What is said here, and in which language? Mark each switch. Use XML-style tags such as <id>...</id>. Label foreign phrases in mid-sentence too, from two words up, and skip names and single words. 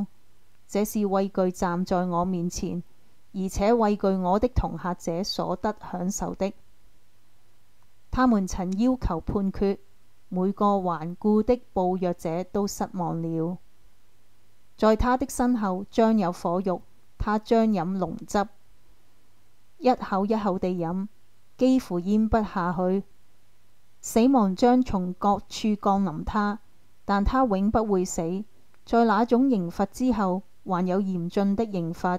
<zh>這是畏懼站在我面前，而且畏懼我的同行者所得享受的。他們曾要求判決，每個頑固的暴虐者都失望了。在他的身後將有火獄，他將飲濃汁，一口一口地飲，幾乎咽不下去。死亡將從各處降臨他，但他永不會死。在那種刑罰之後，還有嚴峻的刑罰。</zh>